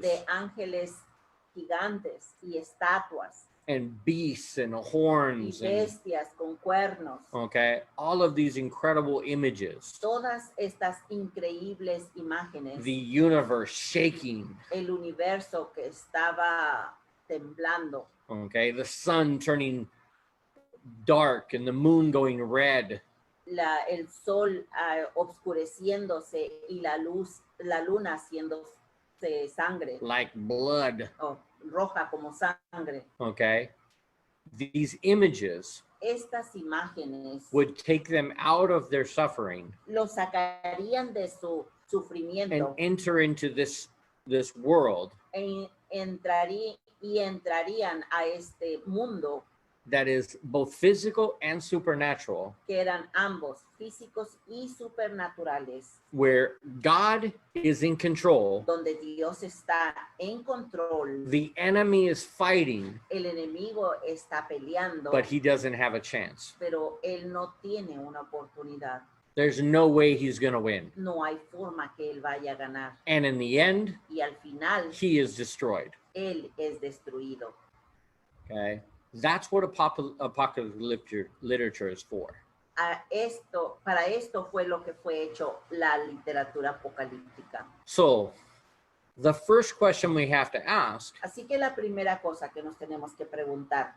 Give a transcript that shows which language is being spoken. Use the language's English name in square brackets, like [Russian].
[Spanish] de ángeles gigantes y estatuas, [English] and beasts and [Spanish] y [English] horns and, [Spanish] bestias con cuernos. [English] okay, all of these incredible images, [Spanish] Todas estas increíbles imágenes, [English] the universe shaking, [Spanish] el universo que estaba temblando, [English] okay, the sun turning dark and the moon going red, [Spanish] el sol obscureciéndose y la luna haciéndose sangre, [English] like blood, [Spanish] o roja como sangre. [English] okay? These images [Spanish] Estas imágenes [English] would take them out of their suffering [Spanish] los sacarían de su [English] and [Spanish] sufrimiento [English] enter into this world [Spanish] entrarían a este mundo [English] that is both physical and supernatural, [Spanish] que eran ambos físicos y supernaturales, [English] where God is in control, [Spanish] donde Dios está en control, [English] the enemy is fighting, [Spanish] el enemigo está peleando, [English] but he doesn't have a chance. [Spanish] pero él no tiene una oportunidad. [English] There's no way he's going to win. [Spanish] No hay forma que él vaya a ganar. [English] And in the end, [Spanish] Y al final, [English] he is destroyed. [Spanish] él es destruido. [English] Okay? That's what apocalyptic literature is for. [Spanish] Para esto fue lo que fue hecho la literatura apocalíptica. [English] So, the first question we have to ask, [Spanish] Así que la primera cosa que nos tenemos que preguntar,